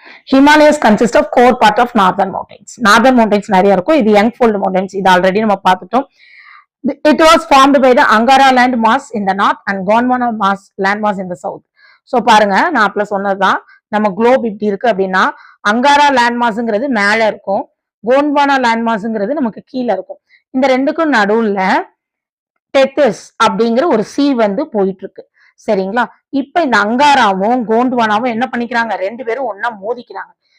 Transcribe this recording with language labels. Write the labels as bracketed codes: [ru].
[en] Himalayas consist of core part of northern mountains. [ta] Northern mountains நிறைய இருக்கும். இது young fold mountains, இது already நம்ம பார்த்துட்டோம். [en] It was formed by the Angara land mass in the north and Gondwana land mass in the south. [ta] So பாருங்க, நான் அப்பல சொன்னதுதான், நம்ம குளோப் இப்படி இருக்கு அப்படின்னா அங்காரா லேண்ட் மாஸ்ங்கிறது மேல இருக்கும், கோண்ட்வானா லேண்ட் மாஸ்ங்கிறது நமக்கு கீழே இருக்கும். இந்த ரெண்டுக்கும் நடுவுல டெத்திஸ் அப்படிங்கிற ஒரு சி வந்து போயிட்டு இருக்கு. சரிங்களா? இப்ப இந்த அங்காராவும் கோண்ட்வானாவும் என்ன பண்ணிக்கிறாங்க, ரெண்டு பேரும் ஒன்னா மோதிக்கிறாங்க.